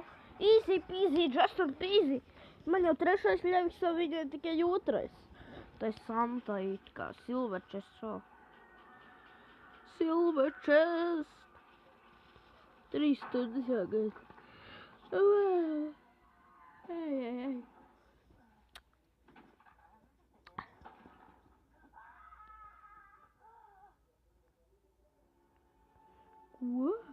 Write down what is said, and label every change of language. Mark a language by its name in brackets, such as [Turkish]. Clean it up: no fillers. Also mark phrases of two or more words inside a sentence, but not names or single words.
[English] Easy peasy, just and peasy. [Latvian] Man jau 3. ļeviks, un viņai tikai 2. Tā ir Santa it kā Silver Chest šo. Silver Chest. 3 stundas jāgaida. Ej. Ko?